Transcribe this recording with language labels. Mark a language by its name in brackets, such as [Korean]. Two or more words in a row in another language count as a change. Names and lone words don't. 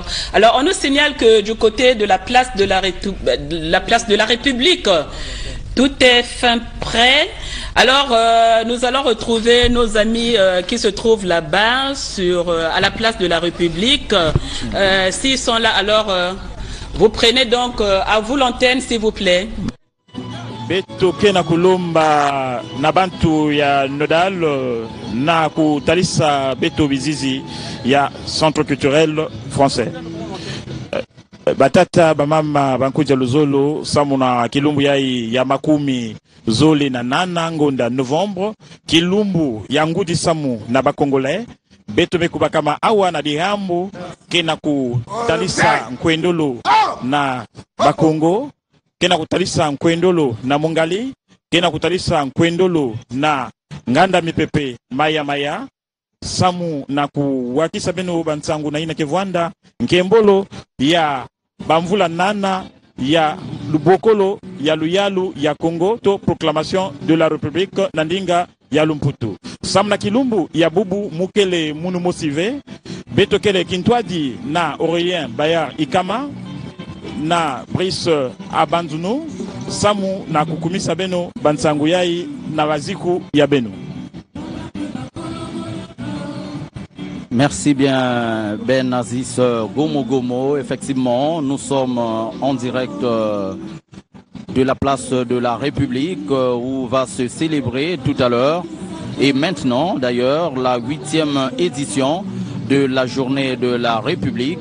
[French] Alors, on nous signale que du côté de la place de la République, tout est fin prêt. Alors, nous allons retrouver nos amis qui se trouvent là-bas, à la place de la République. S'ils sont là, alors, vous prenez donc à vous l'antenne, s'il vous plaît. [Kituba (Democratic Republic of Congo)] Beto kena kulomba na bantu ya nodal na kutalisa beto bizizi ya [French] centre culturel français. [Kituba (Democratic Republic of Congo)] Batata bamama bankuja luzolo samuna kilumbu ya makumi zole na nana ngonda novembre kilumbu ya ngudi samu na bakongolais beto mekuba kama awa na dihambu kena kutalisa nkwendolo na bakongo kena kutalisa nkwendolo na mungali kena kutalisa nkwendolo na nganda mipepe maya samu na kuwakisa beno bansangu na ina kevwanda nkembolo ya bamvula nana ya lubokolo ya luyalu ya Congo to [French] proclamation de la République [Kituba (Democratic Republic of Congo)] nandinga ya Lumputu samna kilumbu ya bubu mukele munu mosive betokele kintwadi na Aurélien Bayard Ikama na Brice Abanzuno samu na kukumisa beno bansangu yai na waziku ya beno. [French] Merci bien Ben Aziz Gomo Gomo. Effectivement, nous sommes en direct de la place de la République où va se célébrer tout à l'heure et maintenant d'ailleurs la 8e édition de la journée de la République.